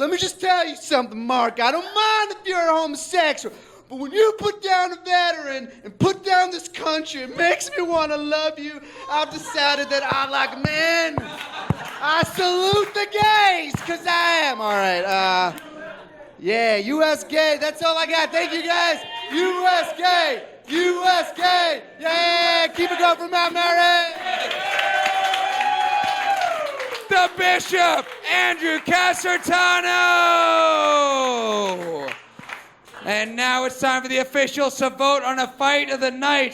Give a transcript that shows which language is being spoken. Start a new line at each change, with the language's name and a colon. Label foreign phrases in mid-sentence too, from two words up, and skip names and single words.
English: Let me just tell you something, Mark. I don't mind if you're a homosexual, but when you put down a veteran and put down this country, it makes me want to love you. I've decided that I like men. I salute the gays, because I am. All right. Yeah, U.S. gay. That's all I got. Thank you, guys. U.S. gay. U.S. gay. Yeah, keep it going for Mount Mary. The Bishop, Andrew Casertano. And now it's time for the officials to vote on a fight of the night.